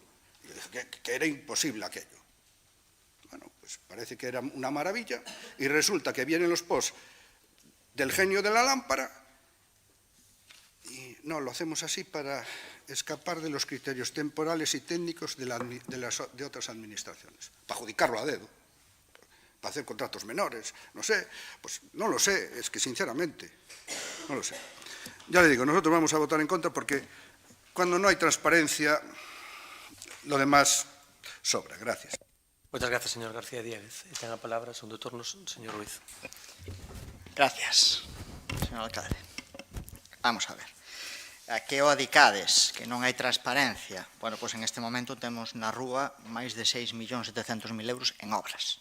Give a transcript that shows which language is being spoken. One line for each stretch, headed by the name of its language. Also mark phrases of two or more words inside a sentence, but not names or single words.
Spanish: Y yo dije que era imposible aquello. Bueno, pues parece que era una maravilla y resulta que vienen los POS del genio de la lámpara y no, lo hacemos así para escapar de los criterios temporales y técnicos de otras administraciones, para adjudicarlo a dedo, para hacer contratos menores, no sé, pues no lo sé, es que sinceramente, no lo sé. Ya le digo, nosotros vamos a votar en contra porque cuando no hay transparencia, lo demás sobra. Gracias.
Galician: Moitas gracias, señor García Dieguez. E ten a palabra, segundo turno, señor Ruiz.
Spanish: Gracias, señor alcalde. Vamos a ver.
Galician: A que o adicades que non hai transparencia? Bueno, pois en este momento temos na rúa máis de 6.700.000 euros en obras.